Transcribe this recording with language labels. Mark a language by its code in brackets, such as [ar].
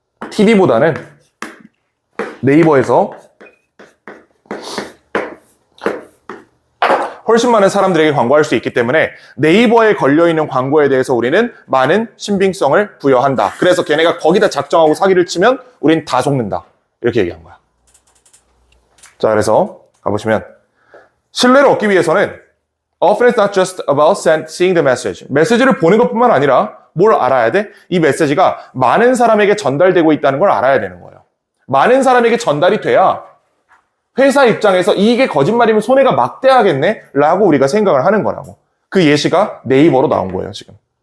[ko] TV보다는 네이버에서 훨씬 많은 사람들에게 광고할 수 있기 때문에 네이버에 걸려있는 광고에 대해서 우리는 많은 신빙성을 부여한다. 그래서 걔네가 거기다 작정하고 사기를 치면 우린 다 속는다. 이렇게 얘기한 거야. 자, 그래서 가보시면 신뢰를 얻기 위해서는 [en] often it's not just about seeing the message. [ko] 메시지를 보는 것뿐만 아니라 뭘 알아야 돼? 이 메시지가 많은 사람에게 전달되고 있다는 걸 알아야 되는 거예요. 많은 사람에게 전달이 돼야 회사 입장에서 이게 거짓말이면 손해가 막대하겠네? 라고 우리가 생각을 하는 거라고. 그 예시가 네이버로 나온 거예요, 지금.